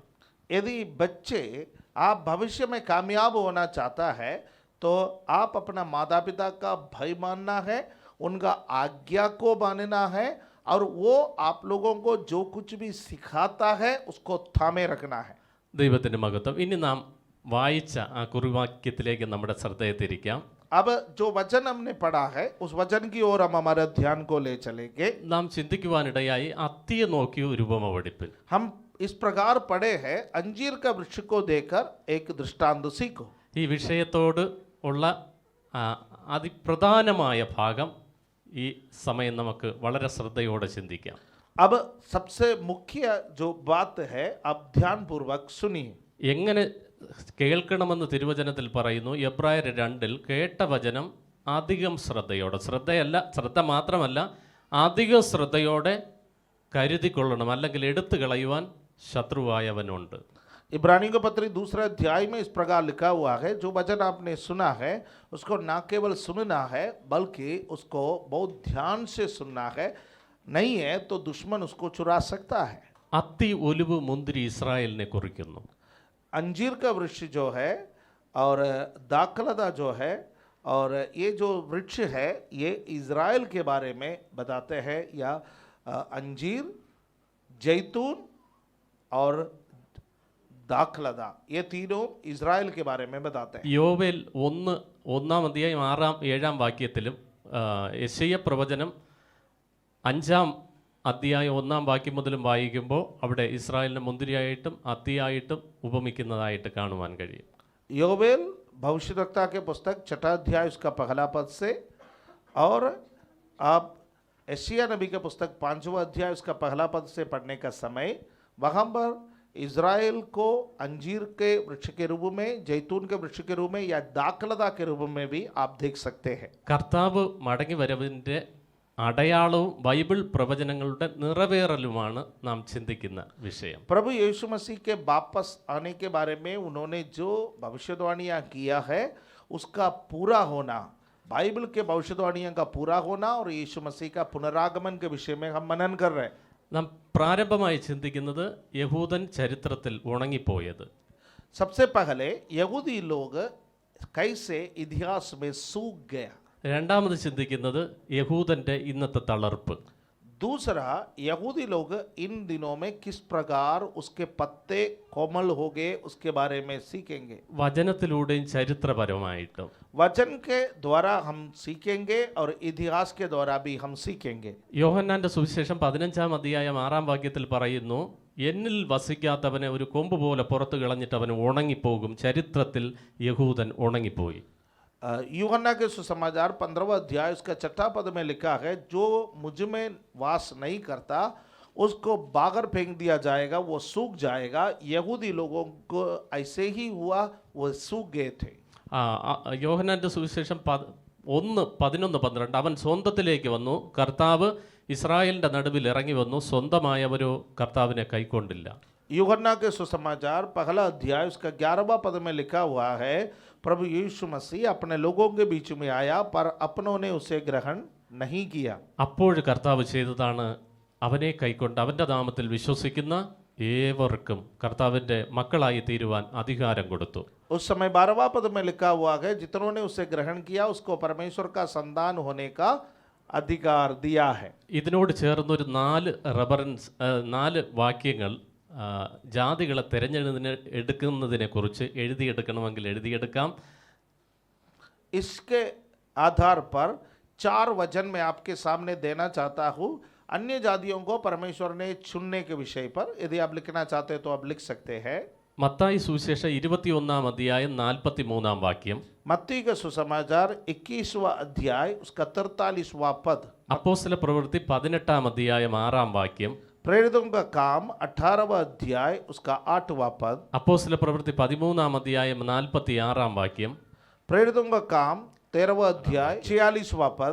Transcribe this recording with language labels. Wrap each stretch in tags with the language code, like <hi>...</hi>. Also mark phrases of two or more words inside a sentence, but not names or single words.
<hi>यदि बच्चे आप भविष्य में कामयाब होना चाहता है तो आप अपना माता पिता का भय मानना है, उनका आज्ञा को मानना है, और वो आप लोगों को जो कुछ भी सिखाता है उसको थामे रखना है.</hi> <ml>ദൈവത്തിൻ്റെ മഹത്വം. ഇനി നാം വായിച്ച ആ കുറിവാക്യത്തിലേക്ക് നമ്മുടെ ശ്രദ്ധയെ തിരിക്കാം.</ml> <hi>अब जो वचन हमने पढ़ा है उस वचन की ओर हम हमारे ध्यान को ले चलेंगे.</hi> <ml>നാം ചിന്തിക്കുവാനിടയായി അത്തിയെ നോക്കി ഒരു ഉപമ പഠിപ്പിൻ.</ml> <hi>हम इस प्रकार पढ़े हैं, अंजीर का वृक्ष को देखकर एक दृष्टांत सीखो.</hi> <ml>ഈ വിഷയത്തോട് ഉള്ള അതിപ്രധാനമായ ഭാഗം ഈ സമയം നമുക്ക് വളരെ ശ്രദ്ധയോടെ ചിന്തിക്കാം.</ml> <hi>अब सबसे मुख्य जो बात है आप ध्यान पूर्वक सुनिए.</hi> <ml>എങ്ങനെ കേൾക്കണമെന്ന് തിരുവചനത്തിൽ പറയുന്നു. എബ്രായർ 2-ൽ കേട്ട വചനം അധികം ശ്രദ്ധയോടെ, ശ്രദ്ധ മാത്രമല്ല അധികം ശ്രദ്ധയോടെ കരുതിക്കൊള്ളണം, അല്ലെങ്കിൽ എടുത്തു കളയുവാൻ ശത്രുവായവനുണ്ട്.</ml> <hi>इब्रानियों का पत्री 2रा अध्याय में इस प्रकार लिखा हुआ है, जो वचन आपने सुना है उसको ना केवल सुनना है बल्कि उसको बहुत ध्यान से सुनना है, नहीं है तो दुश्मन उसको चुरा सकता है.</hi> <ml>അത്തി, ഒലിവ്, മുന്തിരി ഇസ്രായേലിനെ കുറിക്കുന്നു.</ml> <hi>अंजीर का वृक्ष जो है और दाखलता जो है और ये जो वृक्ष है ये इज़राइल के बारे में बताते हैं, या अंजीर, जैतून और दाखलता ये तीनों इज़राइल के बारे में बताते हैं.</hi> <ml>യോവേൽ 1-ാം അധ്യായം 6-7 വാക്യത്തിലും യെശയ്യ പ്രവചനം 5-ാം അധ്യായം 1-ാം വാക്യം മുതലും വായിക്കുമ്പോൾ അവിടെ ഇസ്രായേലിനെ മുന്തിരിയായിട്ടും അത്തിയായിട്ടും ഉപമിക്കുന്നതായിട്ട് കാണുവാൻ കഴിയും.</ml> <hi>योवेल भविष्यवक्ता के पुस्तक 6 अध्याय उसका पहला पद से, और आप यशायाह नबी के पुस्तक 5वां अध्याय उसका पहला पद से पढ़ने का समय वहाँ पर इज़राइल को अंजीर के वृक्ष के रूप में, जैतून के वृक्ष के रूप में या दाखलता के रूप में भी आप देख सकते हैं.</hi> <ml>കർത്താവ് മടങ്ങി വരവിൻ്റെ അടയാളവും ബൈബിൾ പ്രവചനങ്ങളുടെ നിറവേറലുമാണ് നാം ചിന്തിക്കുന്ന വിഷയം.</ml> <hi>प्रभु यीशु मसीह के वापस आने के बारे में उन्होंने जो भविष्यवाणियाँ किया है उसका पूरा होना, बाइबल के भविष्यवाणियों का पूरा होना और यीशु मसीह का पुनरागमन के विषय में हम मनन कर रहे हैं.</hi> <ml>നാം പ്രാരംഭമായി ചിന്തിക്കുന്നത് യഹൂദൻ ചരിത്രത്തിൽ ഉണങ്ങിപ്പോയത്.</ml> <hi>सबसे पहले यहूदी लोग कैसे इतिहास में सूख गया.</hi> <ml>രണ്ടാമത് ചിന്തിക്കുന്നത് യഹൂദൻ്റെ ഇന്നത്തെ തളർപ്പ്.</ml> <hi>दूसरा, यहूदी लोग इन दिनों में किस प्रकार उसके पत्ते कोमल हो गए उसके बारे में सीखेंगे.</hi> <ml>വചനത്തിലൂടെയും ചരിത്രപരമായിട്ടും.</ml> <hi>वचन के द्वारा हम सीखेंगे और इतिहास के द्वारा भी हम सीखेंगे.</hi> <ml>യോഹന്നാന്റെ സുവിശേഷം 15-ാം അധ്യായം 6-ാം വാക്യത്തിൽ പറയുന്നു, എന്നിൽ വസിക്കാത്തവനെ ഒരു കൊമ്പ് പോലെ പുറത്തു കളഞ്ഞിട്ട് അവൻ ഉണങ്ങിപ്പോകും. ചരിത്രത്തിൽ യഹൂദൻ ഉണങ്ങിപ്പോയി.</ml> <hi>यूहन्ना के सुसमाचार 15वां अध्याय उसका 6ठा पद में लिखा है, जो मुझ में वास नहीं करता उसको बाहर फेंक दिया जाएगा, वो सूख जाएगा. यहूदी लोगों को ऐसे ही हुआ, वो सूख गए थे.</hi> <ml>യോഹന്നാന്റെ സുവിശേഷം 1:11-12 അവൻ സ്വന്തത്തിലേക്ക് വന്നു, കർത്താവ് ഇസ്രായേലിന്റെ നടുവിൽ ഇറങ്ങി വന്നു, സ്വന്തമായവരോ കർത്താവിനെ കൈക്കൊണ്ടില്ല.</ml> <hi>यूहन्ना के सुसमाचार पहला अध्याय उसका 11वां पद में लिखा हुआ है, प्रभु यीशु मसीह अपने लोगों के बीच में आया पर अपनों ने उसे ग्रहण नहीं किया.</hi> <ml>അപ്പോൾ കർത്താവ് ചെയ്തതാണ് അവനെ കൈക്കൊണ്ട് അവൻ്റെ നാമത്തിൽ വിശ്വസിക്കുന്ന ഏവർക്കും കർത്താവിൻ്റെ മക്കളായി തീരുവാൻ അധികാരം കൊടുത്തു.</ml> <hi>उस समय 12वां पद में लिखा हुआ है, जितनों ने उसे ग्रहण किया उसको परमेश्वर का संतान होने का अधिकार दिया है.</hi> <ml>ഇതിനോട് ചേർന്നൊരു 4 വാക്യങ്ങൾ ജാതികളെ എടുക്കുന്നതിനെക്കുറിച്ച് എഴുതിയെടുക്കണമെങ്കിൽ എഴുതിയെടുക്കാം.</ml> <hi>इसके आधार पर 4 वचन मैं आपके सामने देना चाहता हूँ. अन्य जातियों को परमेश्वर ने चुनने के विषय पर यदि आप लिखना चाहते हैं तो आप लिख सकते हैं.</hi> <ml>മത്തായി സുവിശേഷം 21-ാം അധ്യായം 43-ാം വാക്യം.</ml> <hi>मत्ती का सुसमाचार 21वां अध्याय उसका 43वां पद.</hi> <ml>അപ്പോസ്തല പ്രവൃത്തി 18-ാം അധ്യായം 6-ാം വാക്യം.</ml> <hi>प्रेरितों का काम 18वां अध्याय उसका 8वां पद.</hi> <ml>അപ്പോസ്തല പ്രവൃത്തി 13-ാം അധ്യായം 46-ാം വാക്യം.</ml> <hi>प्रेरितों का काम 13वां अध्याय 46वां पद.</hi>